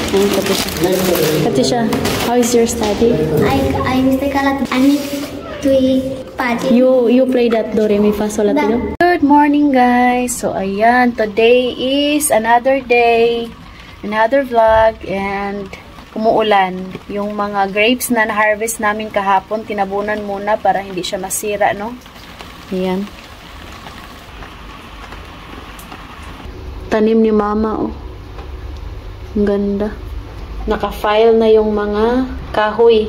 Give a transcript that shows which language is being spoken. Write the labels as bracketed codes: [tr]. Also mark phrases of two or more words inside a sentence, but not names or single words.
[en] Katisha, how is your study? I mistake a lot. I need to party. You play that do re mi fa sol la ti do? Good morning guys. So ayan, today is another day, another vlog, and umuulan. [tl] Yung mga grapes na na-harvest namin kahapon, tinabunan muna para hindi siya masira, no? Ayan. Tanim ni mama, oh. Ang ganda. Naka-file na yung mga kahoy.